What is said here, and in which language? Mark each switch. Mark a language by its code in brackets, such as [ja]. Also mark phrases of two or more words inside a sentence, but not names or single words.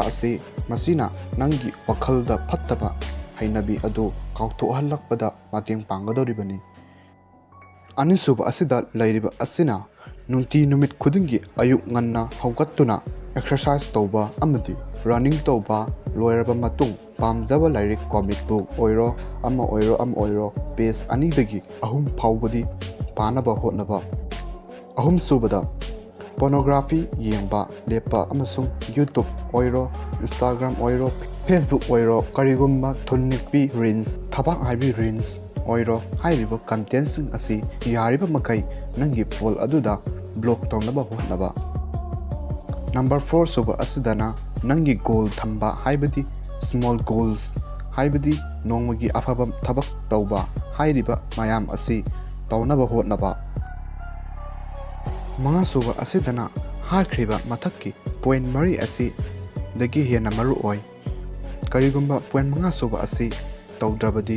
[mni] asi masina nangi wakhalda phattaba hainabi adu kauthohalakpada mateng panggadoribani anisuba asida lairiba asina nunti numit khudingi ayuk nganna haugattuna exercise tawba amadi running tawba loiraba matung pamjaba lairik [en] comic book [mni] oiro page ani dagi ahum phawbadi panaba hotnaba ahum subada pornography yengba lepa amasung YouTube oiro Instagram oiro Facebook oiro karigumba thunnikpi reels thabak haibi reels oiro hairiba content sing asi yariba makai nangi phol aduda block tongnaba hotnaba number 4 suba asidana nangi goal thamba haibadi [en] small goals [mni] haibadi nongmagi afaba thabak tawba hairiba mayam asi tawnaba hotnaba manga suba asidana hakhriba mathakki point mari asi dagi hena maru oi karigumba point manga suba asi tawdrabadi